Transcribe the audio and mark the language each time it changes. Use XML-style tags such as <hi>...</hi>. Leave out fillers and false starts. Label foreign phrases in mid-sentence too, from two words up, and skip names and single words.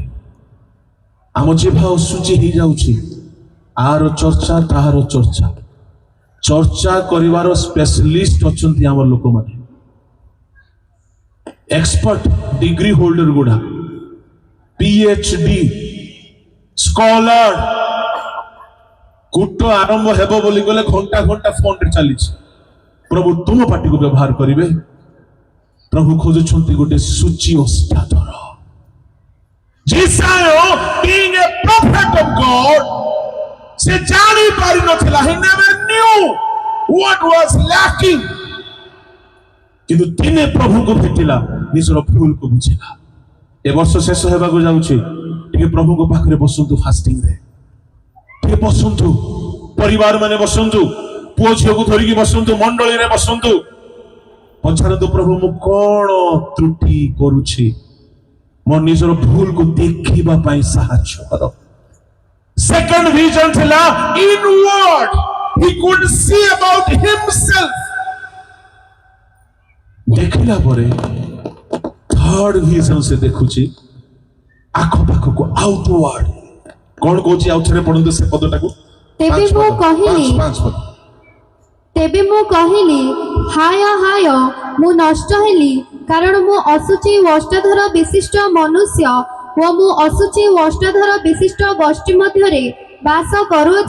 <or>ଆମ ଜିଭା ଅଶୁଚି ହେଇଯାଉଛି, ଆର ଚର୍ଚ୍ଚା ତାହାର ଚର୍ଚ୍ଚା କରିବାର ସ୍ପେଶାଲିଷ୍ଟ ଅଛନ୍ତି ଆମର ଲୋକମାନେ, ଏକ୍ସପର୍ଟ,</or> <en>degree holder</en> <or>ଗୁଡା,</or> <en>PhD scholar.</en> <or>କୂଟ ଆରମ୍ଭ ହେବ ବୋଲି ଗଲେ ଘଣ୍ଟା ଘଣ୍ଟା ଫୋନରେ ଚାଲିଛି। ପ୍ରଭୁ ତୁମ ପାଟିକୁ ବ୍ୟବହାର କରିବେ। ପ୍ରଭୁ ଖୋଜୁଛନ୍ତି ଗୋଟେ ସୂଚି ଓଷ୍ଠାଧର।</or> <en>ଜିସାୟ being a prophet of God,</en> <or>ସେ ଜାଣି ପାରିନଥିଲା,</or> <en>he never knew what was lacking।</en> <or>କିନ୍ତୁ ଦିନେ ପ୍ରଭୁଙ୍କୁ ଭେଟିଲା, ନିଜର ଭୁଲକୁ ବୁଝିଲା। ଏ ବର୍ଷ ଶେଷ ହେବାକୁ ଯାଉଛି, ଟିକେ ପ୍ରଭୁଙ୍କ ପାଖରେ ବସନ୍ତୁ, ଫାଷ୍ଟିଂରେ ଟିକେ ବସନ୍ତୁ, ପରିବାର ମାନେ ବସନ୍ତୁ, ପୁଅ ଝିଅକୁ ଧରିକି ବସନ୍ତୁ, ମଣ୍ଡଳୀରେ ବସନ୍ତୁ, ପଚାରନ୍ତୁ, ପ୍ରଭୁ ମୁଁ କଣ ତ୍ରୁଟି କରୁଛି, ମୋ ନିଜର ଭୁଲକୁ ଦେଖିବା ପାଇଁ ସାହାଯ୍ୟ କର।</or> <en>second vision ଥିଲା inward, he could see about himself।</en> <or>ଦେଖିଲା ପରେ</or> <en>third vision</en> <or>ସେ ଦେଖୁଛି ଆଖପାଖକୁ, ଆଉଟୱାର୍ଡ। କଣ କହୁଛି? ଆଉ ଥରେ ପଢନ୍ତୁ ସେ ପଦଟାକୁ। ତେବେ ମୁଁ କହିଲି, ହାୟ ହାୟ, ମୁଁ ନଷ୍ଟ ହେଲି, କାରଣ ମୁଁ ଅଶୁଚି ଓ ଅଷ୍ଟାଧର ବିଶିଷ୍ଟ ମନୁଷ୍ୟ ଓ ମୁଁ ଅଶୁଚି ଓ ଅଷ୍ଟାଧର ବିଶିଷ୍ଟ ଗୋଷ୍ଠୀ ମଧ୍ୟରେ ବାସ କରୁଅଛି।</or>